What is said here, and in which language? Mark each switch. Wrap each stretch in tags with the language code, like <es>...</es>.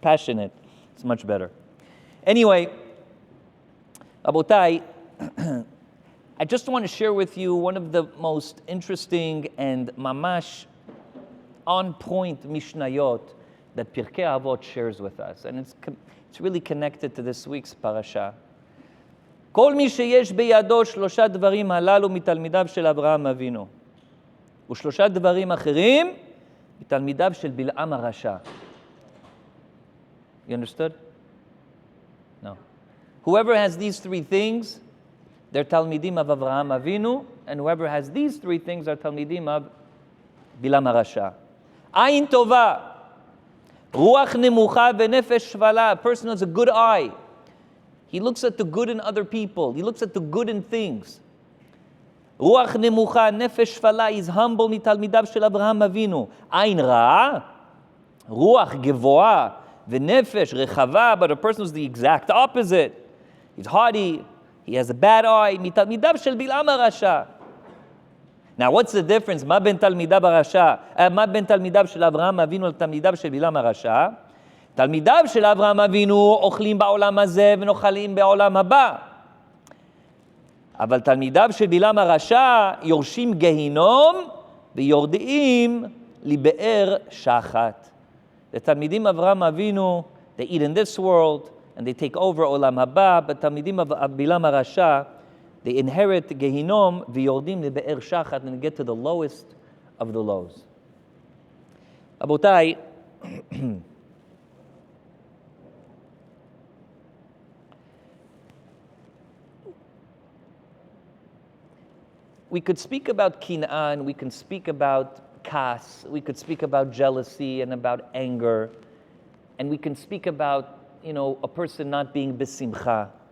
<en>Passionate, it's much better. Anyway, Rabotai, I just want to share with you one of the most interesting and mamash on-point mishnayot that Pirkei Avot shares with us. And it's really connected to this week's parasha.</en> <he>כל מי שיש בידו שלושה דברים הללו מתלמידיו של אברהם אבינו, ושלושה דברים אחרים מתלמידיו של בלעם הרשע.</he> <en>You understood? No. Whoever has these three things, they're talmidim of Avraham Avinu, and whoever has these three things are talmidim of בלעם הרשע.</en> <he>עין טובה, רוח נמוכה ונפש שפלה.</he> <en>A person has a good eye. He looks at the good in other people. He looks at the good in things.</en> <he>רוח נמוכה, נפש שפלה,</he> <en>is humble</en> <he>מתלמידיו של אברהם אבינו. עין רעה, רוח גבוהה ונפש רחבה,</he> <en>but a person who's the exact opposite. He's haughty, he has a bad eye,</en> <he>מתלמידיו של בלעם הרשע.</he> <en>Now what's the difference?</en> <he>מה בין תלמידיו הרשע, מה בין תלמידיו של אברהם אבינו לתלמידיו של בלעם הרשע? תלמידיו של אברהם אבינו אוכלים בעולם הזה ונאכלים בעולם הבא. אבל תלמידיו של בלעם הרשע יורשים גיהינום ויורדים לבאר שחת.</he> <en>The תלמידים אברהם אבינו, they eat in this world and they take over עולם הבא, but תלמידים בלעם הרשע, they inherit</en> <he>גיהינום ויורדים לבאר שחת</he> <en>and get to the lowest of the lows. רבותיי, we could speak about kin'an, we can speak about kas, we could speak about jealousy and about anger, and we can speak about, a person not being besimcha.</en>